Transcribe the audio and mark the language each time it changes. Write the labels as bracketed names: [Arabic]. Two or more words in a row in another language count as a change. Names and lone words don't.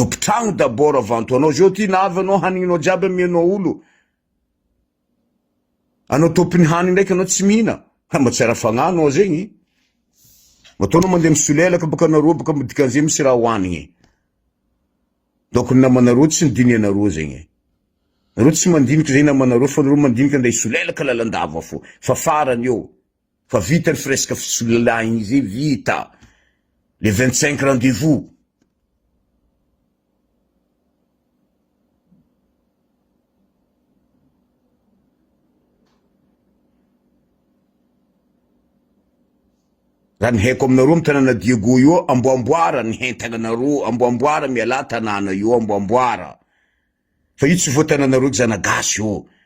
[Malagasy] tompotragno d'abord avanto anao zao ty navy anao hanignanao jiaby amianao olo anao tompony haniny ndraiky anao tsy mihina mba tsy ara-fagnanao zegny mataonao mandeha misolelaka baka anareo baka dikan'izay misy raha hoanigny donc namanareo tsy nidiny anareo zegny nareo tsy mandiniky zegny namanareo fa nareo mandiniky andeha isolelaka lalandava fo fa farany eo fa vita ny fresque fisolelahigny izy vita le 25 rendez-vous raha ny haiko aminareo amy tanàna Diego io amboamboara ny hentagnanareo amboamboara miala tanàna io amboamboara fa io tsy voatanànareo Zanagasy io